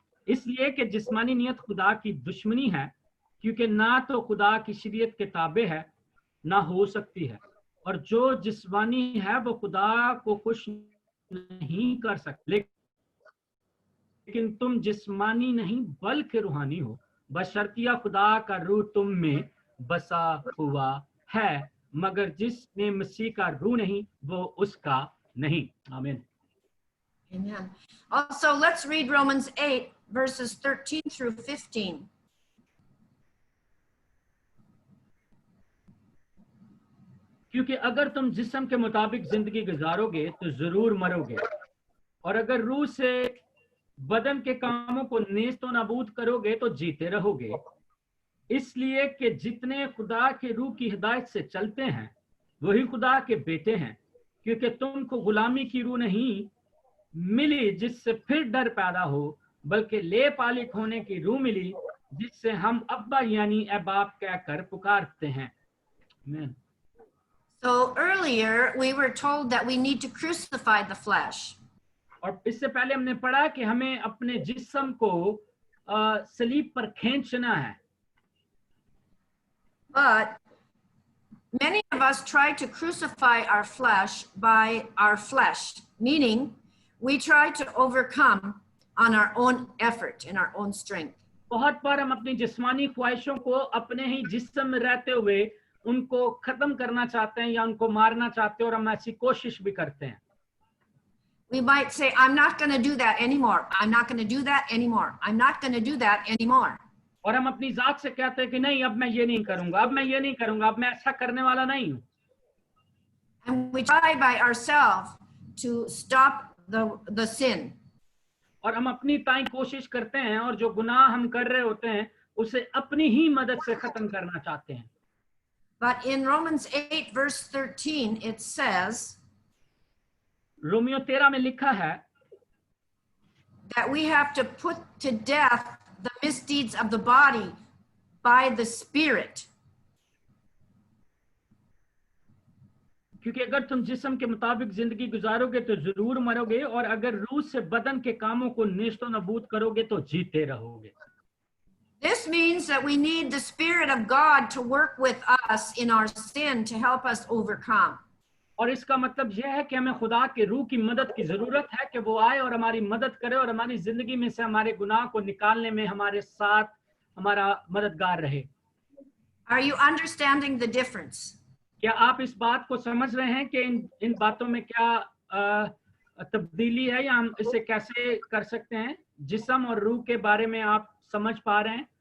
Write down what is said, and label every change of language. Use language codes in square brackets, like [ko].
[hi] इसलिए कि जिस्मानी नीयत खुदा की दुश्मनी है, क्योंकि ना तो खुदा की शरीयत के ताबे है ना हो सकती है, और जो जिस्मानी है वो खुदा को खुश नहीं कर सकते। लेकिन तुम जिस्मानी नहीं बल्कि रूहानी हो, बशर्तिया खुदा का रूह तुम में बसा हुआ है, मगर जिसने मसीह का रूह नहीं वो उसका नहीं। आमीन। [en] Amen. Also, let's read Romans 8, verses 13 through 15. [hi] क्योंकि अगर तुम जिस्म के मुताबिक जिंदगी गुजारोगे तो जरूर मरोगे, और अगर रूह से बदन के कामों को नेस्त व नाबूद करोगे तो जीते रहोगे। इसलिए कि जितने खुदा के रूह की हिदायत से चलते हैं वही खुदा के बेटे हैं, क्योंकि तुमको गुलामी की रूह नहीं मिली जिससे फिर डर पैदा हो, बल्कि ले पालिक होने की रूह मिली जिससे हम अब्बा यानी ए बाप कहकर पुकारते हैं। आमीन। [en] So earlier we were told that we need to crucify the flesh. [hi] और इससे पहले हमने पढ़ा कि हमें अपने जिस्म को सलीब पर खींचना है। [en] But many of us try to crucify our flesh by our flesh, meaning we try to overcome on our own effort, in our own strength. [hi] बहुत बार हम अपनी जिस्मानी ख्वाहिशों को अपने ही जिस्म में रहते हुए उनको खत्म करना चाहते हैं या उनको मारना चाहते हैं, और हम ऐसी कोशिश भी करते हैं। [en] We might say, I'm not going to do that anymore. I'm not going to do that anymore. I'm not going to do that anymore. [hi] और हम अपनी जात से कहते हैं कि नहीं, अब मैं ये नहीं करूंगा, अब मैं ये नहीं करूंगा, अब मैं ऐसा करने वाला नहीं हूं। [en] And we try by ourselves to stop the sin. [hi] और हम अपनी ताई कोशिश करते हैं और जो गुनाह हम कर रहे होते हैं उसे अपनी ही मदद से खत्म करना चाहते हैं। [en] But in Romans 8, verse 13, it says [hi] Romeo 13 में लिखा है [en] that we have to put to death the misdeeds of the body by the Spirit. [hi] क्योंकि अगर तुम जिस्म के मुताबिक जिंदगी गुजारोगे तो जरूर मरोगे, और अगर रूह से बदन के कामों को नेस्तो नबूद करोगे तो जीते रहोगे। [en] This means that we need the Spirit of God to work with us in our sin to help us overcome. [hi] और इसका मतलब यह है कि हमें खुदा के रूह की मदद की जरूरत है कि वो आए और हमारी मदद करे और हमारी जिंदगी में से हमारे गुनाह को निकालने में हमारे साथ हमारा मददगार रहे। [en] Are you understanding the difference? [hi] क्या आप इस बात को समझ रहे हैं कि इन बातों में क्या तब्दीली है, या हम इसे कैसे कर सकते हैं? जिस्म और रूह के बारे में आप समझ पा रहे हैं?